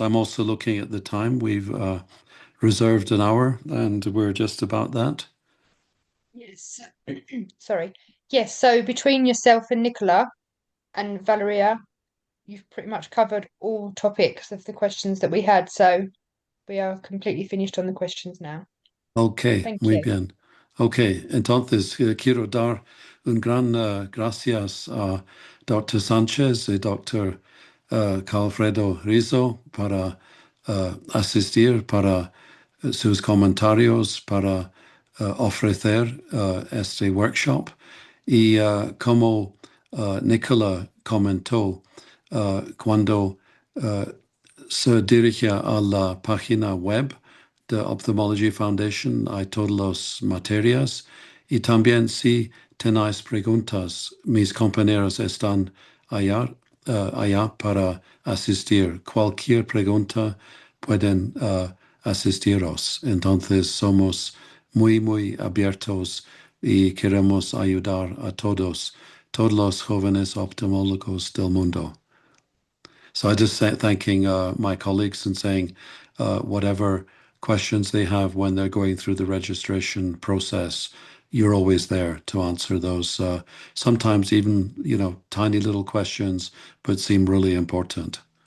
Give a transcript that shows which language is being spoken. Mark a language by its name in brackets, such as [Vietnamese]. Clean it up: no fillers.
[English] I'm also looking at the time. We've reserved an hour and we're just about that. Yes. Sorry. Yes, so between yourself and Nicola and Valeria, you've pretty much covered all topics of the questions that we had, so we are completely finished on the questions now. Ok, Thank [Spanish] muy [English] you. [Spanish] bien. Ok, entonces quiero dar un gran gracias a Dr. Sánchez y Dr. Calfredo Rizzo para asistir, para sus comentarios, para ofrecer este workshop. Y como Nicola comentó, cuando se dirige a la página web de Ophthalmology Foundation, hay todas las materias. Y también si tenéis preguntas, mis compañeros están allá para asistir. Cualquier pregunta pueden asistiros. Entonces somos muy, muy abiertos y queremos ayudar a todos los jóvenes oftalmólogos del mundo. [English] So I just thanking my colleagues and saying whatever questions they have when they're going through the registration process, you're always there to answer those. Sometimes even, tiny little questions, but seem really important.